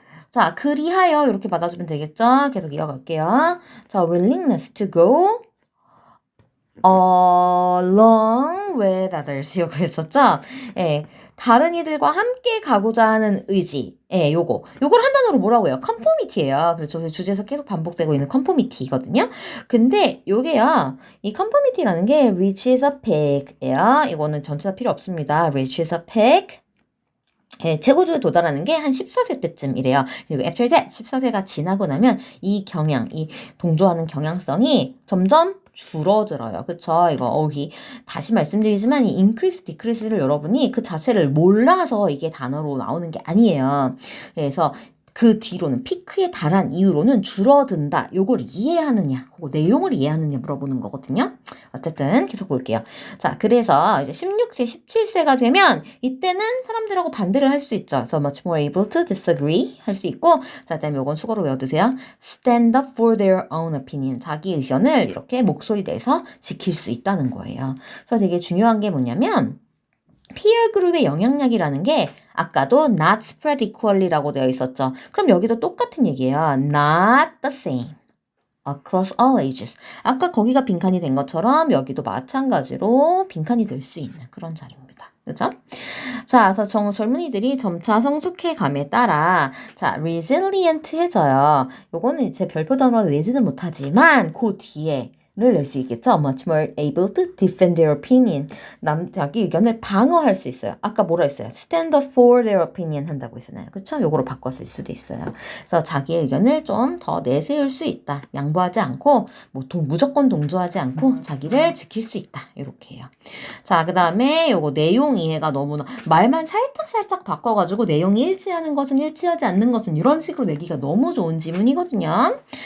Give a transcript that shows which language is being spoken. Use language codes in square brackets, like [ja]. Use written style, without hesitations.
[ko] 자, 그리하여 이렇게 받아주면 되겠죠? 계속 이어갈게요. [en] 자, willingness to go along with others [ko] 이거 했었죠? 예. 다른 이들과 함께 가고자 하는 의지. 예, 요걸 한 단어로 뭐라고 해요? conformity예요. 그렇죠. 주제에서 계속 반복되고 있는 conformity거든요. 근데 요게요. [en] 이 conformity라는 게 reach is a peak예요. [ko] 이거는 전체 다 필요 없습니다. [en] reach is a peak. [ko] 예, 최고조에 도달하는 게 한 14세 때쯤이래요. 그리고 [en] after that, [ko] 14세가 지나고 나면 이 동조하는 경향성이 점점 줄어들어요. 그쵸? 이거, 다시 말씀드리지만 이 increase, decrease를 여러분이 그 자체를 몰라서 이게 단어로 나오는 게 아니에요. 그래서 그 뒤로는 피크에 달한 이후로는 줄어든다. 요걸 이해하느냐, 그거 내용을 이해하느냐 물어보는 거거든요. 어쨌든 계속 볼게요. 자, 그래서 이제 16세, 17세가 되면 이때는 사람들하고 반대를 할 수 있죠. [en] So much more able to disagree [ko] 할 수 있고, 자, 그다음에 요건 수고로 외워두세요. [en] Stand up for their own opinion. [ko] 자기 의견을 이렇게 목소리 내서 지킬 수 있다는 거예요. 그래서 되게 중요한 게 뭐냐면 피어 그룹의 영향력이라는 게 아까도 [en] not spread equally [ko] 라고 되어 있었죠. 그럼 여기도 똑같은 얘기예요. [en] Not the same across all ages. [ko] 아까 거기가 빈칸이 된 것처럼 여기도 마찬가지로 빈칸이 될 수 있는 그런 자리입니다. 그죠? 자, 그래서 젊은이들이 점차 성숙해감에 따라 자, resilient해져요. 요거는 제 별표 단어를 내지는 못하지만 그 뒤에 를 낼 수 있겠죠. [en] Much more able to defend their opinion. [ko] 자기 의견을 방어할 수 있어요. 아까 뭐라 했어요? [en] Stand up for their opinion [ko] 한다고 했잖아요. 그쵸? 요거로 바꿨을 수도 있어요. 그래서 자기의 의견을 좀 더 내세울 수 있다. 양보하지 않고 뭐 무조건 동조하지 않고 자기를 지킬 수 있다. 이렇게 해요. 자, 그 다음에 요거 내용 이해가 너무나 말만 살짝 바꿔가지고 내용이 일치하는 것은 일치하지 않는 것은 이런 식으로 내기가 너무 좋은 지문이거든요.